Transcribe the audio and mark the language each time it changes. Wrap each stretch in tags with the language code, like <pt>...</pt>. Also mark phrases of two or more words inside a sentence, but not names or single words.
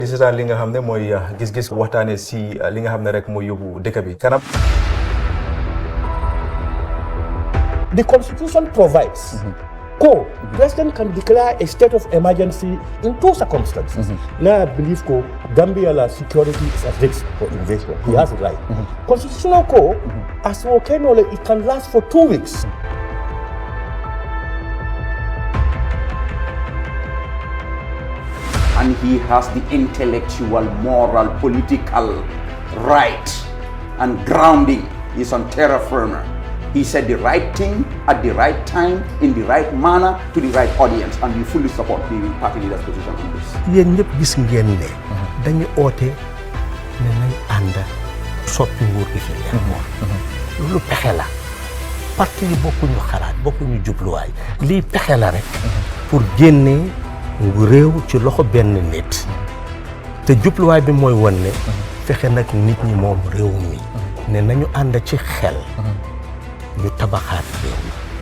<wo>di seetaan li nga xam ne mooy gis-gis waxtaane si li nga xam ne rek mooy yóbbu dëkk bi kanam.</wo> <en>The Constitution provides President can declare a state of emergency in two circumstances. Now I believe Gambia security is at risk for invasion. He has it right. Constitutional code, as it can last for 2 weeks. And he has the intellectual, moral, political right and grounding. He's on terra firma. He said the right thing at the right time, in the right manner, to the right audience, and we fully support the party leader's position on this.</en> <wo>Yéen ñëpp gis ngeen ne dañu oote ne nañ ànd soppi nguur gi fi loolu pexe la parti yi bokkuñu xalaat bokkuñu jubluwaay lii pexe la rek pour génnee ngu réew ci loxo benn nit te jubluwaay bi mooy won ne fexe nag nit ñi moom réew mi ne nañu ànd ci xel ñu tabaxaat réew mi.</wo>